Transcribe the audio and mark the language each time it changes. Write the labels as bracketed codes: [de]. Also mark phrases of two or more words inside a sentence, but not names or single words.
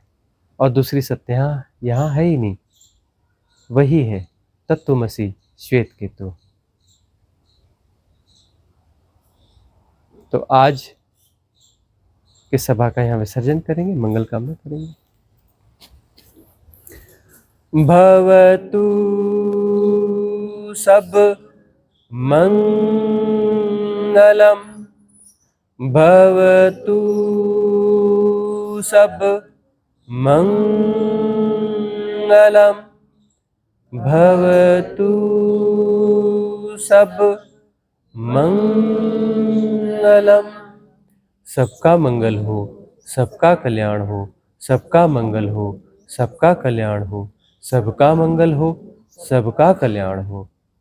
[hi] और दूसरी सत्ता यहाँ है ही नहीं, वही है तत्वमसि श्वेत केतु। तो आज की सभा का यहाँ विसर्जन करेंगे, मंगल कामना करेंगे। [pi] भवतु सब मंगलम, भवतु सब मंगलम, भवतु सब मंगलम। [hi] सबका मंगल हो, सबका कल्याण हो, सबका मंगल हो, सबका कल्याण हो, सबका मंगल हो, सबका कल्याण हो।